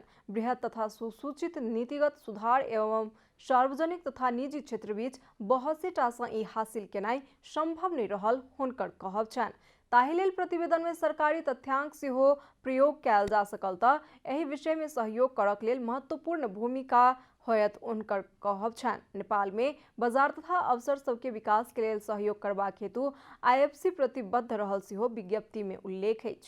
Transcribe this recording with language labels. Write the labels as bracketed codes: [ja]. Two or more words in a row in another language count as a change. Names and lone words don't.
[mai] बृहत तथा सुसूचित नीतिगत सुधार एवं सार्वजनिक तथा निजी क्षेत्र बीच बहसेटा सँ ई हासिल केनाई संभव नहीं रहल हुनकर कहब छनि। ताहि लेल प्रतिवेदन में सरकारी तथ्यांक सेहो प्रयोग कयल जा सकल त एहि विषय में सहयोग करक लेल महत्वपूर्ण भूमिका होयत उनकर कहब छनि। नेपाल में बाजार तथा अवसर सबके विकास के लेल सहयोग करबाक हेतु IFC प्रतिबद्ध रहल सेहो विज्ञप्ति में उल्लेख अछि।